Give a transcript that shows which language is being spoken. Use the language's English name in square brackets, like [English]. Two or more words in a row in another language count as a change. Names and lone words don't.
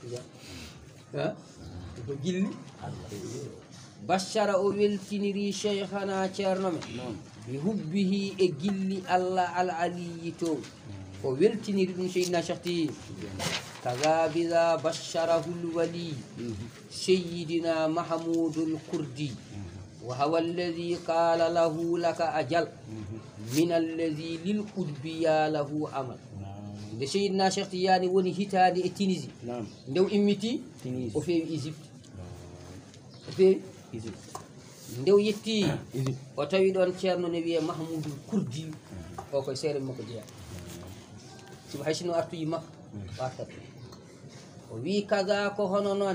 [Fula] Tidiane ko gilli bashara o weltiniri cheikhana ceerno men [Arabic] بحبه [Fula] e gilli Allah [Arabic] العلي [Fula] towɗi o weltiniri ɗum seydina Cheikh Tidiane [Arabic] كذا بذا بشره الولي سيدنا محمود الكردي وهو الذي قال له لك أجل من الذي للقطبية له أمل [Fula] nde seydina Cheikh Tidiane woni hitande e Tunisie nde o immiti o feewi Égypte nde o yetti o tawi ɗon ceerno ne wiye Mahmoudul Kurdi o koye seere makko jeeya simo hay sino artuyi makko o artat o wi kaza ko hono